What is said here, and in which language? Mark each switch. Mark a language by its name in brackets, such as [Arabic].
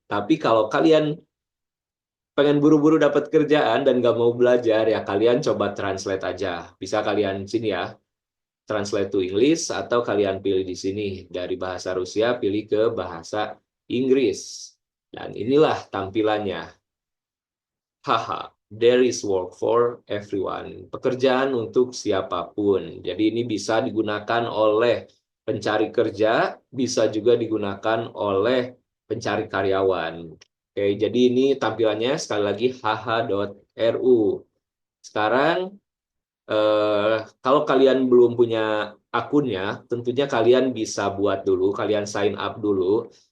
[Indonesian] Tapi kalau kalian pengen buru-buru dapat kerjaan dan nggak mau belajar, ya kalian coba translate aja. Bisa kalian sini ya, [English] translate to English, [Indonesian] atau kalian pilih di sini dari bahasa Rusia pilih ke bahasa Inggris. Dan inilah tampilannya. [English] Haha, there is work for everyone. [Indonesian] Pekerjaan untuk siapapun. Jadi ini bisa digunakan oleh pencari kerja, bisa juga digunakan oleh pencari karyawan. Oke, jadi ini tampilannya sekali lagi hh.ru. Sekarang kalau kalian belum punya akunnya, tentunya kalian bisa buat dulu, kalian sign up dulu.